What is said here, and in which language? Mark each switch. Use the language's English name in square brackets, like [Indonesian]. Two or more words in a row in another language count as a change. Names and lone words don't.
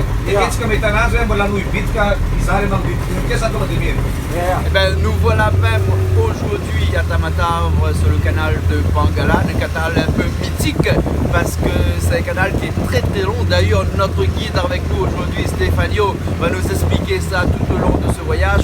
[French] Events kami tanan sa wala nui beat ka isare mang beat. Qu'est-ce que ça te dit? Eh ben, nous voilà même aujourd'hui à Tamatave sur le canal de Pangala, un canal un peu mythique parce que c'est un canal qui est très très long. D'ailleurs, notre guide avec nous aujourd'hui, Stéphano, va nous expliquer ça tout au long de ce voyage.